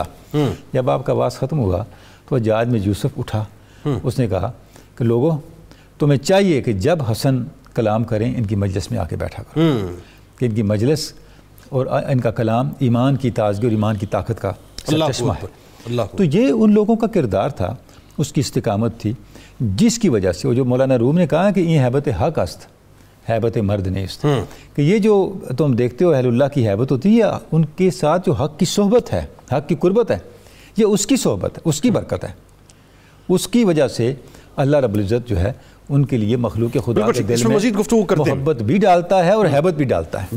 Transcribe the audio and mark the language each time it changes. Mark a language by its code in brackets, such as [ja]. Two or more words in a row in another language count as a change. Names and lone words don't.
[ur] جب آپ کا واز ختم ہوا تو حجاج بن یوسف اٹھا، اس نے کہا کہ لوگوں تمہیں چاہیے کہ جب حسن کلام کریں ان کی مجلس میں آ کے بیٹھا کرو۔ کہ ان کی مجلس اور ان کا کلام ایمان کی تازگی اور ایمان کی طاقت کا سرچشمہ ہے۔ تو یہ ان لوگوں کا کردار تھا، اس کی استقامت تھی، جس کی وجہ سے وہ جو مولانا روم نے کہا کہ یہ [fa] حیبت حق است حیبت مرد نیست، [ur] کہ یہ جو تم دیکھتے ہو اہل اللہ کی حیبت ہوتی ہے، ان کے ساتھ جو حق کی صحبت ہے، حق کی قربت ہے، یہ اس کی صحبت ہے، اس کی برکت ہے، اس کی وجہ سے اللہ رب العزت جو ہے ان کے لیے مخلوق خدا کے دل میں محبت بھی ڈالتا ہے اور حیبت بھی ڈالتا ہے۔